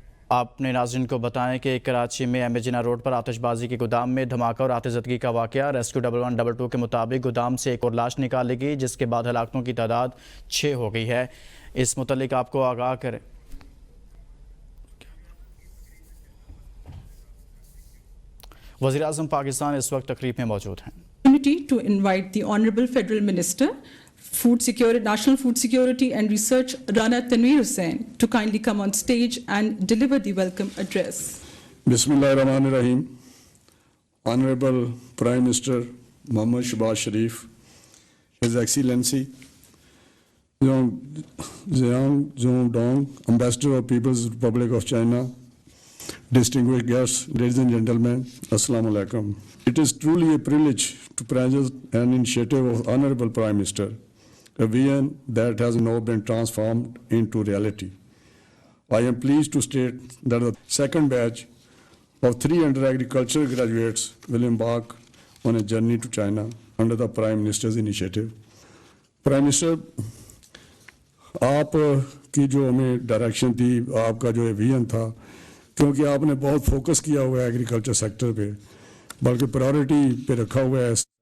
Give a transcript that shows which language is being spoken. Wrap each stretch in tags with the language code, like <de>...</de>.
<ur>آپ نے ناظرین کو بتائیں کہ کراچی میں احمد جناح روڈ پر آتش بازی کے گودام میں دھماکہ اور آتش زدگی کا واقعہ۔ ریسکیو 1122 کے مطابق گودام سے ایک اور لاش نکال لی گئی، جس کے بعد ہلاکتوں کی تعداد 6 ہو گئی ہے۔ اس متعلق آپ کو آگاہ کریں۔ وزیراعظم پاکستان اس وقت تقریب میں موجود ہیں۔</ur> <en>To invite the Honorable Federal Minister, National Food Security and Research, Rana Tanveer Hussain, to kindly come on stage and deliver the welcome address.</en> <ar>Bismillahirrahmanirrahim.</ar> <en>Honorable Prime Minister Mohammad Shehbaz Sharif, His Excellency Zhang Zhongdong, Ambassador of People's Republic of China, distinguished guests, ladies and gentlemen, Assalamu alaikum. It is truly a privilege to present an initiative of Honorable Prime Minister, a vision that has now been transformed into reality. I am pleased to state that the second batch of 300 agricultural graduates will embark on a journey to China under the Prime Minister's initiative.</en> <ur>Prime Minister, آپ کی جو ہمیں direction تھی، آپ کا جو vision تھا، کیونکہ آپ نے بہت فوکس کیا ہوا ہے ایگریکلچر سیکٹر پہ، بلکہ پرائورٹی پہ رکھا ہوا ہے۔</ur>